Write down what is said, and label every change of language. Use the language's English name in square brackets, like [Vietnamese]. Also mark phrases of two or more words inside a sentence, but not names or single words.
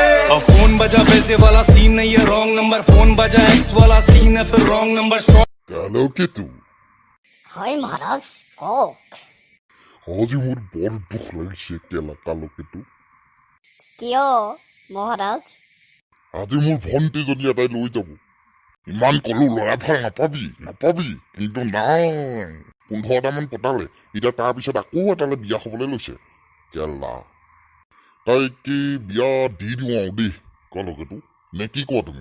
[Hindi] फोन बजा पैसे वाला सीन नहीं है [English] wrong number [Hindi] फोन बजा एक्स वाला सीन है फिर [English] wrong number [Assamese] কালো কেতু হয় মহারাজ কক আজি মোৰ বৰ দুখ লাগিছে কেলা কালো কেতু কিয় মহারাজ আজি মোৰ ভণ্টিজনী এটাই লৈ যাব ইমান কলো ল'ৰা ভাল নাপাবি কিন্তু নাই 15টামান পতালে এতিয়া তাৰপিছত আকৌ এটালে বিয়া হ'বলৈ লৈছে কেলা তাইক বিয়া দি দিওঁ আৰু দেই কালো কেতু নে কি কোৱা তুমি